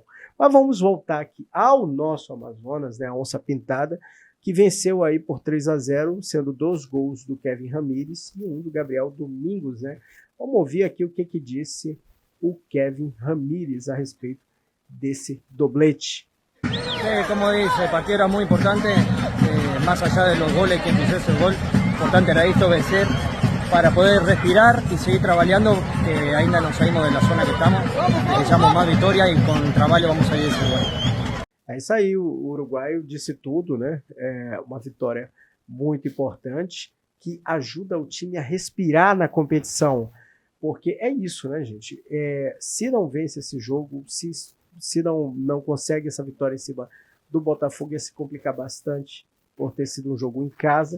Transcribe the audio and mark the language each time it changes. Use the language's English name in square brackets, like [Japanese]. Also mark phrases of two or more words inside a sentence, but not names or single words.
[Portuguese] Mas vamos voltar aqui ao nosso Amazonas, né, a Onça Pintada, que venceu aí por 3-0, sendo 2 gols do Kevin Ramírez e 1 do Gabriel Domingos, né? Vamos ouvir aqui o que disse o Kevin Ramírez a respeito desse doblete. [Spanish] Como dice, el partido era muy importante, más allá de los goles que empezó ese gol, importante era esto, vencer, para poder respirar y seguir trabajando, que ainda no saímos de la zona que estamos, necesitamos más victoria y con trabajo vamos a salir de ese lugar. [Portuguese] É isso aí, o uruguaio disse tudo, né? É uma vitória muito importante, que ajuda o time a respirar na competição, porque é isso, né, gente? Se não vence esse jogo, se não consegue essa vitória em cima do Botafogo ia se complicar bastante por ter sido um jogo em casa.